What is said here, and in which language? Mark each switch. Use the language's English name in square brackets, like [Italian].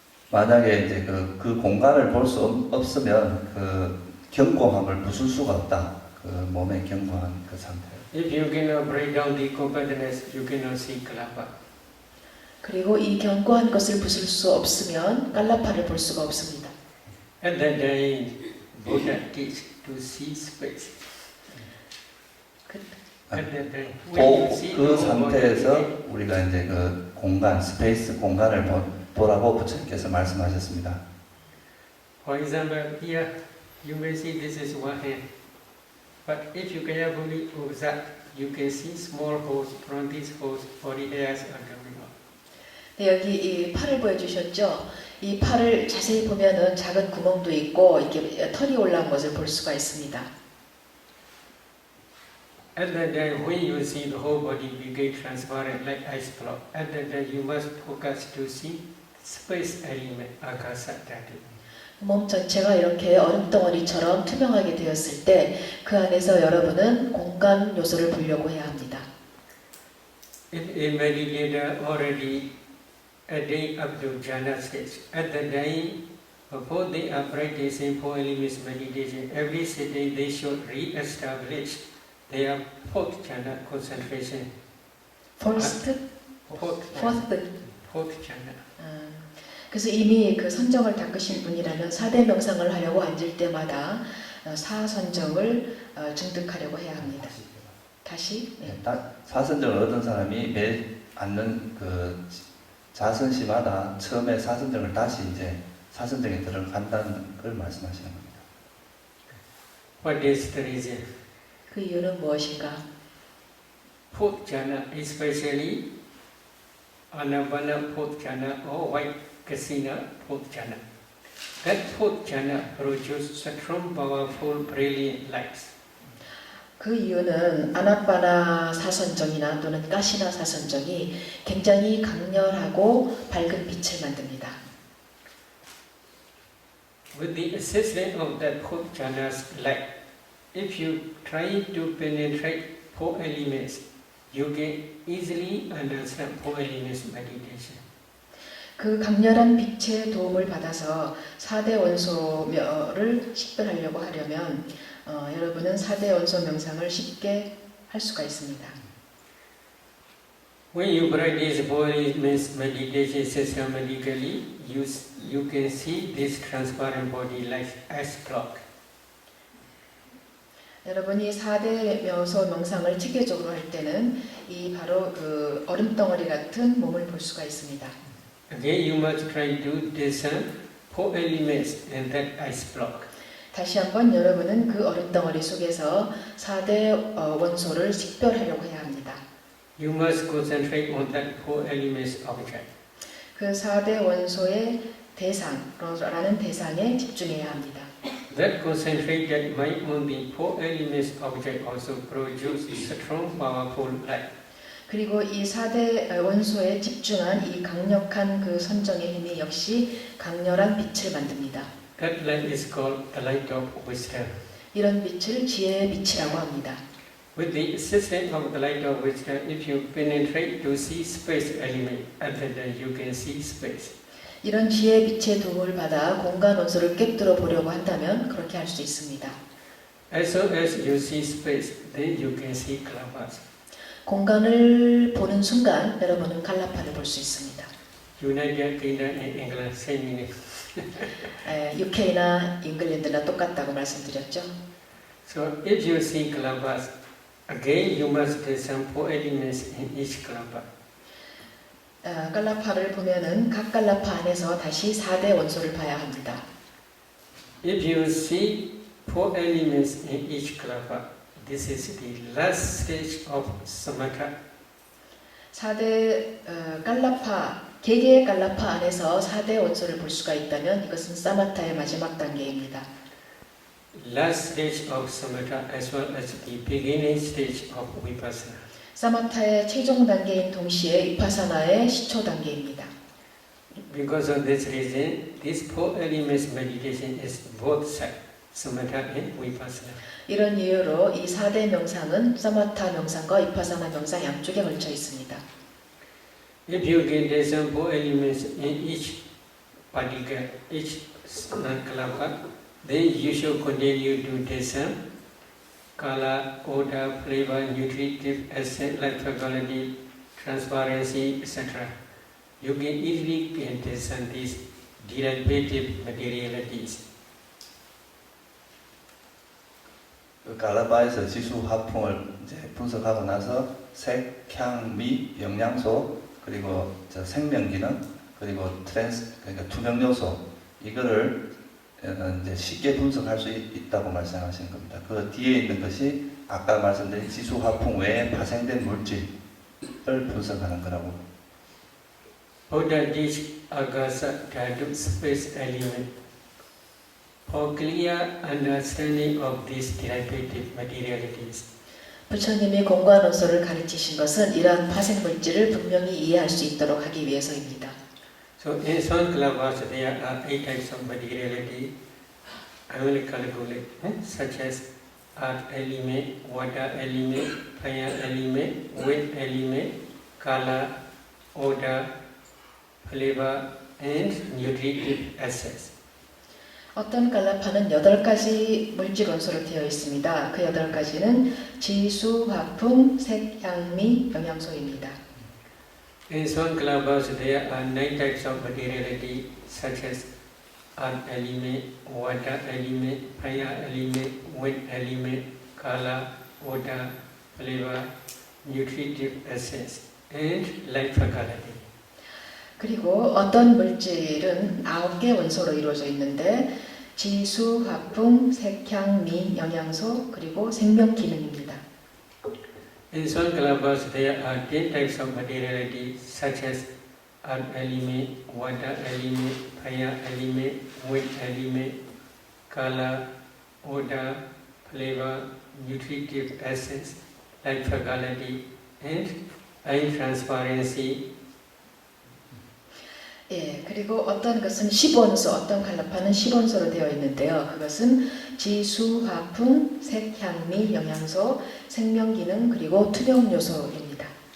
[Korean] 만약에 이제 그 공간을 볼 수 없으면 그 견고함을 부술 수가 없다. 그 몸의 견고한 그 상태. [English] If you cannot break down the compactness, you cannot see kalapa. [Korean] 그리고 이 견고한 것을 부술 수 없으면 깔라파를 볼 수가 없습니다. [English] At that time, Buddha teach to see space. At that time, when you see [Korean] 그 상태에서 우리가 이제 그 공간, 스페이스 공간을 보라고 부처님께서 말씀하셨습니다. [English] For example, here you may see this is one hand, but if you carefully observe, you can see small holes. From these holes, body hairs are coming out. [Korean] 네, 여기 이 팔을 보여주셨죠? 이 팔을 자세히 보면은 작은 구멍도 있고 이렇게 털이 올라온 것을 볼 수가 있습니다. [English] At that time, when you see the whole body become transparent like ice block, at that time you must focus to see space element, akasa dhatu. [Korean] 몸 전체가 이렇게 얼음덩어리처럼 투명하게 되었을 때 그 안에서 여러분은 공간 요소를 보려고 해야 합니다. [English] If a meditator already attained up to jhana stage, at that time, before they are practicing four elements meditation, every sitting they should re-establish their fourth jhana concentration. Fourth jhana. [Korean] 그래서 이미 그 선정을 닦으신 분이라면 4대 명상을 하려고 앉을 때마다 사선정을 증득하려고 해야 합니다. 다시? 네. 사선정을 얻은 사람이 매 앉는 그 자선시마다 처음에 사선정을 다시 이제 사선정에 들어간다는 걸 말씀하시는 겁니다. [English] What is the reason? [Korean] 그 이유는 무엇인가? [English] Fourth jhana, especially Anapana fourth jhana or White Kasina fourth jhana. That fourth jhana produces strong, powerful, brilliant lights. [Korean] 그 이유는 아나빠나 사선정이나 또는 가시나 사선정이 굉장히 강렬하고 밝은 빛을 만듭니다. [English] With the assistance of that fourth jhana's light, if you try to penetrate four elements, you can easily understand four elements meditation. [Korean] 그 강렬한 빛의 도움을 받아서 4대 원소를 식별하려고 하려면 여러분은 4대 원소 명상을 쉽게 할 수가 있습니다. [English] When you practice body meditation systematically, you can see this transparent body like ice block. [Korean] 여러분이 4대 원소 명상을 체계적으로 할 때는 이 바로 그 얼음 덩어리 같은 몸을 볼 수가 있습니다. [English] Again, you must try to discern 4 elements in that ice block. [Korean] 다시 한번 여러분은 그 얼음 덩어리 속에서 4대 원소를 식별하려고 해야 합니다. [English] You must concentrate on that 4 elements object. [Korean] 그 4대 원소의 대상라는 대상에 집중해야 합니다. [English] That concentrated mind on the 4 elements object also produces strong, powerful light. [Korean] 그리고 이 4대 원소에 집중한 이 강력한 그 선정의 힘이 역시 강렬한 빛을 만듭니다. [English] That light is called the light of wisdom. [Korean] 이런 빛을 지혜의 빛이라고 합니다. [English] With the assistance of the light of wisdom, if you penetrate to see space element, then you can see space. [Korean] 이런 지혜의 빛의 도움을 받아 공간 원소를 꿰뚫어 보려고 한다면 그렇게 할 수 있습니다. [English] As soon as you see space, then you can see Kalabas. [Korean] 공간을 보는 순간 여러분은 갈라파를 볼 수 있습니다. [English] United Kingdom and England, same meaning. [Korean] UK나 잉글랜드나 똑같다고 말씀드렸죠. [English] So if you see Kalabas, again you must discern 4 elements in each Kalapa. [Korean] 갈라파를 보면은 각 갈라파 안에서 다시 4대 원소를 봐야 합니다. [English] If you see 4 elements in each Kalapa, this is the last stage of Samatha. [Korean] 4대 갈라파, 개개의 갈라파 안에서 4대 원소를 볼 수가 있다면 이것은 사마타의 마지막 단계입니다. [English] Last stage of Samatha as well as the beginning stage of Vipassana. [Korean] 사마타의 최종 단계인 동시에 위파사나의 시초 단계입니다. [English] Because of this reason, this 4 elements meditation is both side, Samatha and Vipassana. [Korean] 이런 이유로 이 4대 명상은 사마타 명상과 위파사나 명상 양쪽에 걸쳐 있습니다. [English] If you can discern 4 elements in each particle, each kalapa, then you should continue to discern color, odor, flavor, nutritive essence, life quality, transparency, etc. You can easily discern these derivative materialities. [Korean] 그 갈라파에서 지수 화풍을 이제 분석하고 나서 색, 향, 미, 영양소 그리고 생명 기능 그리고 그러니까 투명 요소 이거를 이제 쉽게 분석할 수 있다고 말씀하신 겁니다. 그 뒤에 있는 것이 아까 말씀드린 지수 화풍 외에 파생된 물질을 분석하는 거라고. [English] Buddha teach Agasa Dhatu space element. For clear understanding of these derivative materialities. [Korean] 부처님이 공간 원소를 가르치신 것은 이러한 파생 물질을 분명히 이해할 수 있도록 하기 위해서입니다. [English] So in Sankalabhas there are 8 types of materiality. I will calculate such as earth element, water element, fire element, wind element, color, odor, flavor, and nutritive essence. [Korean] 어떤 갈라파는 8가지 물질 원소로 되어 있습니다. 그 8가지는 지수, 화풍, 색, 향, 미, 영양소입니다. [English] In Sankalabhas there are 9 types of materiality such as earth element, water element, fire element, wind element, color, odor, flavor, nutritive essence, and life quality. [Korean] 그리고 어떤 물질은 9개 원소로 이루어져 있는데 지수, 화풍, 색, 향, 미, 영양소, 그리고 생명 기능입니다. [English] In Sankalabhas there are 10 types of materiality such as earth element, water element, fire element, wind element, color, odor, flavor, nutritive essence, life quality, and transparency. [Korean] 예, 그리고 어떤 것은 10원소, 어떤 갈라파는 10원소로 되어 있는데요. 그것은 지수, 화풍, 색, 향, 미, 영양소, 생명 기능, 그리고 투명 요소입니다.